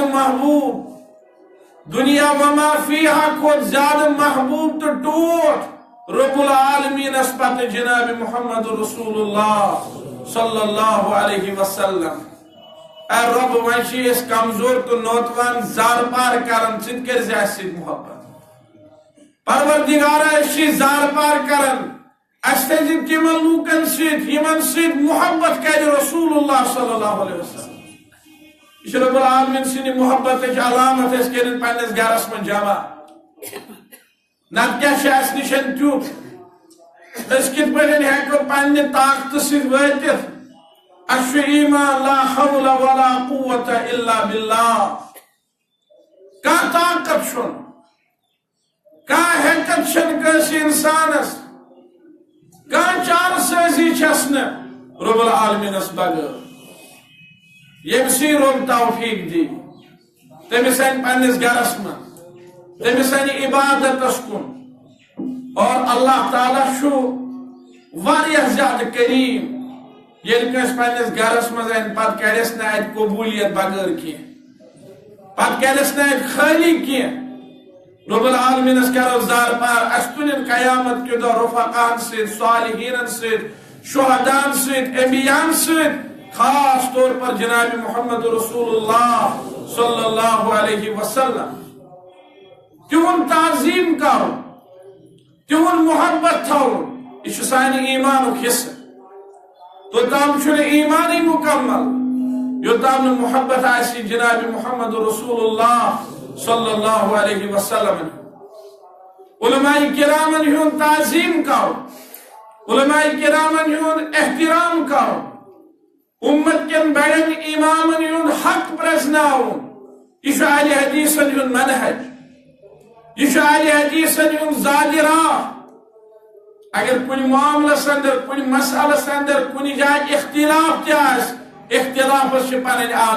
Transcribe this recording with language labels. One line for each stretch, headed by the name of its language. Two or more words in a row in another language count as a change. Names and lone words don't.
Kashmiri: محبوب
Arabic: دنیا وما فیہا
Kashmiri: کھۄتہٕ زیادٕ محبوب تو ٹوٹھ رب العالمینس پتہ جناب محمد
Arabic: رسول اللہ صلی اللہ علیہ وسلم
Kashmiri: اے رب وۄنۍ چھِ أسۍ کمزور تو نوتوان زار پار کران ژٕ تہِ کٔرزِ اَسہِ سۭتۍ محبت پروردگارا أسۍ زار پار کران اَسہِ تھٲیزِ تِمن لوٗکن سۭتۍ یِمن سۭتۍ محبت کرِ
Arabic: رسول اللہ صلی اللہ علیہ وسلم
Kashmiri: یہ رب العالمین سٕنٛدِ محبتٕچ علامت أسۍ کٔرِنۍ پننِس گرس منٛز جمع نتہٕ کیٛاہ چھُ اَسہِ نِش تیُتھ أسۍ کِتھ پٲٹھۍ ہٮ۪کو پننہِ طاقتہٕ سۭتۍ وٲتِتھ اَسہِ چھُ ایٖمان
Arabic: لا حول ولا قوة الا باللہ
Kashmiri: کانٛہہ طاقت چھُنہٕ کانٛہہ ہٮ۪کتھ چھنہٕ کٲنٛسہِ اِنسانس کانٛہہ چارٕ سٲزی چھس نہٕ رب العالمینس بغٲر ییٚمسٕے رب توفیق دی تٔمِس انہِ پننِس گرس منٛز تٔمِس انہِ عبادتس کُن اور اللہ تعالیٰ چھُ واریاہ زیادٕ کریم ییٚلہِ کٲنٛسہِ پننِس گرس منٛز انہِ پتہٕ کرٮ۪س نہٕ اتہِ قبوٗلیت بغٲر کینٛہہ پتہٕ کرٮ۪س نہٕ اتہِ خٲلی کینٛہہ رب العالمینس کرو زار پار اس تُلن قیامت کے دۄہ رفقاہن سۭتۍ صالحیٖنن سۭتۍ شہدا'n سۭتۍ انبیا'n سۭتۍ
Urdu: خاص طور پر
Kashmiri: جناب محمد
Arabic: رسول اللہ صلی اللہ علیہ وسلم
Kashmiri: تِہُنٛد تعظیٖم کرُن تِہُنٛد محبت تھاوُن یہ چھُ سانہِ ایٖمانُک حصہٕ توٚتام چھُنہٕ ایٖمانٕے مُکمل یوٚتام نہٕ محبت آسہِ جناب محمد
Arabic: رسول اللہ صلی اللہ علیہ وسلم
Kashmiri: علماء کرامن ہُنٛد تعظیٖم کرُن علماء کرامن ہُنٛد احترام کرُن امت کٮ۪ن بڑٮ۪ن امامن ہُنٛد حق پرزناوُن یہ چھُ اہلِ حدیثن ہُنٛد منہج یہ چھُ اہلِ حدیثن ہُنٛد زادِ راہ اگر کُنہِ معاملس اندر کُنہِ مسئلس اندر کُنہِ جایہِ اختلاف تہِ آسہِ اختلافس چھِ پنٕنۍ